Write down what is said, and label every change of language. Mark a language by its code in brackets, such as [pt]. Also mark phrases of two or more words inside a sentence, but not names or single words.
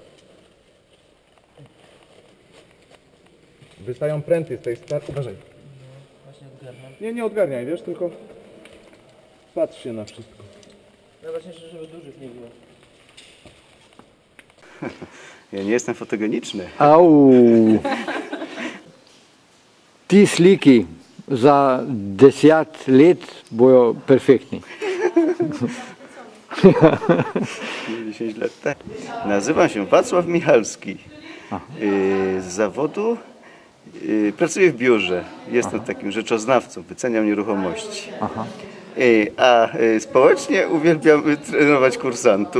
[pl] Wystają pręty z tej strony. Uważaj. Właśnie odgarniam. Nie, nie odgarniaj, wiesz, tylko patrz się na wszystko. No właśnie, żeby dużych nie było. Ja nie jestem fotogeniczny. Au! [sl] Ti sliki za 10 lat bojo perfektni. [pl] 10 lat tak. Nazywam się Wacław Michalski. Z zawodu pracuję w biurze. Jestem takim rzeczoznawcą, wyceniam nieruchomości. A społecznie uwielbiam trenować kursantów.